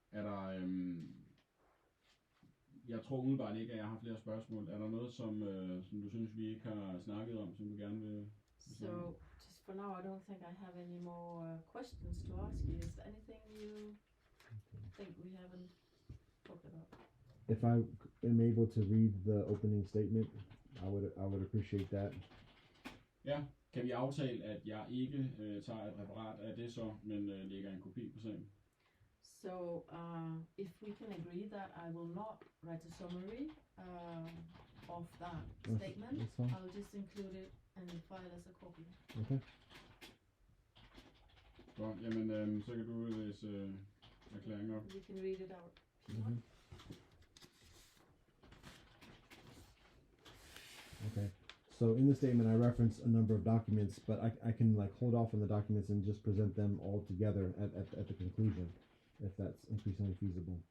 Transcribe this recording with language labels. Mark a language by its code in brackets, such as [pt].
[da] Er der jeg tror umiddelbart ikke, at jeg har flere spørgsmål. Er der noget, som du synes, vi ikke har snakket om, som du gerne vil? [en] So, just for now, I don't think I have any more questions to ask you. Is there anything you think we haven't talked about? If I am able to read the opening statement, I would appreciate that. [da] Ja, kan vi aftale, at jeg ikke tager et referat af det så, men lægger en kopi på sagen? [en] So, if we can agree that I will not write a summary of that statement, that's fine. I'll just include it and file as a copy. Okay. [da] Godt, jamen så kan du læse erklæringen op. [en] You can read it out if you Mm-hmm. want. Okay. So in the statement, I reference a number of documents, but I can like hold off on the documents and just present them all together at the conclusion, if that's increasingly feasible.